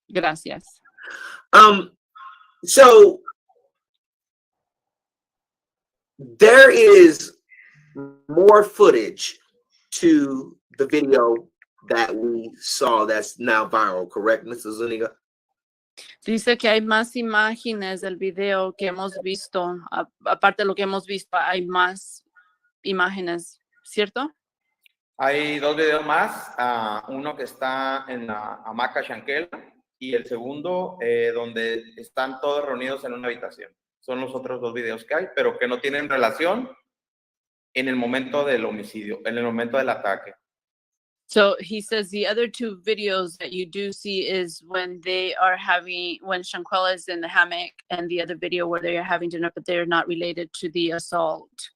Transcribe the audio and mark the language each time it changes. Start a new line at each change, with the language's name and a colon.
Spanish: Gracias.
English: So there is more footage to the video that we saw that's now viral, correct, Mrs. Zuniga?
Spanish: Dice que hay más imágenes del video que hemos visto. Aparte de lo que hemos visto, hay más imágenes, ¿cierto? Hay 2 videos más. Uno que está en la hamaca Shanquella y el segundo donde están todos reunidos en una habitación. Son los otros 2 videos que hay, pero que no tienen relación en el momento del homicidio, en el momento del ataque.
English: So he says the other 2 videos that you do see is when when Shanquella is in the hammock, and the other video where they are having dinner, but they're not related to the assault.